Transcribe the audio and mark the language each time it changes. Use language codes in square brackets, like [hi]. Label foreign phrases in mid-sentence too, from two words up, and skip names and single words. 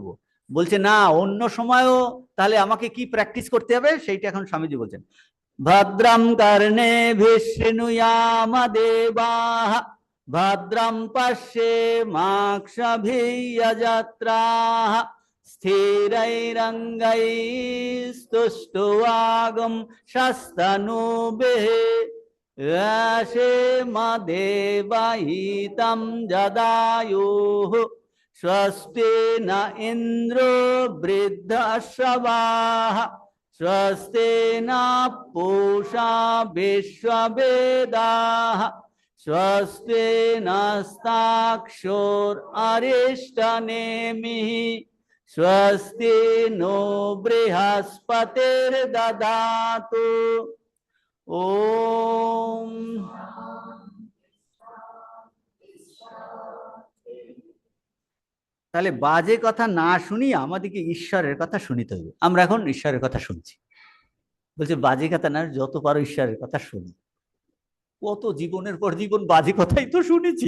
[bn] বলছে না, অন্য সময়ও তাহলে আমাকে কি প্র্যাকটিস করতে হবে, সেইটা এখন স্বামীজি বলছেন। [sa] ভদ্রম কর্ণে বিষ্ণুয়াম দেবাঃ, ভদ্রম পশ্যে মাক্ষভির্যজত্রাঃ, স্থিরৈরঙ্গৈस्तुष्ट्वागं शस्तनूभिः, यशेमदेवहितं जदायुः, स्वस्ति न इन्द्रो वृद्धश्रवाः, स्वस्ति न पूषा विश्ववेदाः, स्वस्ति नस्ताक्षोररिष्टनेमिः, स्वस्ति नो बृहस्पतिर्दधातु। ओम। [bn] তাহলে বাজে কথা না শুনিয়ে আমাদেরকে ঈশ্বরের কথা শুনিতে হবে। আমরা এখন ঈশ্বরের কথা শুনছি, বলছে বাজে কথা না, যত পারো ঈশ্বরের কথা শুনি। কত জীবনের পর জীবন বাজে কথাই তো শুনেছি।